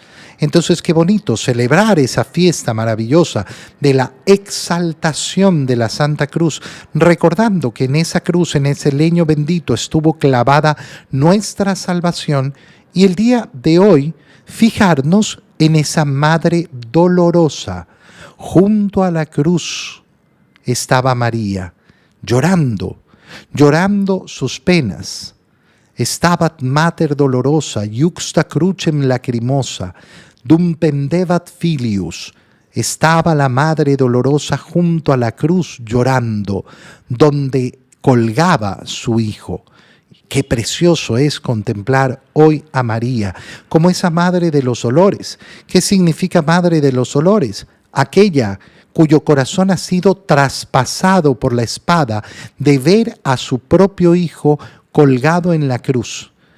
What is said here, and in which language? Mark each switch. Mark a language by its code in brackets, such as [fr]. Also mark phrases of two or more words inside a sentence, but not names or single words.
[es] Entonces, qué bonito celebrar esa fiesta maravillosa de la exaltación de la Santa Cruz, recordando que en esa cruz, en ese leño bendito, estuvo clavada nuestra salvación, y el día de hoy fijarnos en esa Madre dolorosa. Junto a la cruz estaba María, llorando sus penas. [la] Stabat mater dolorosa, iuxta crucem lacrimosa, dum pendebat filius. [es] Estaba la Madre dolorosa junto a la cruz llorando, donde colgaba su hijo. Qué precioso es contemplar hoy a María como esa Madre de los dolores. ¿Qué significa Madre de los dolores? Aquella cuyo corazón ha sido traspasado por la espada de ver a su propio hijo colgado en la cruz.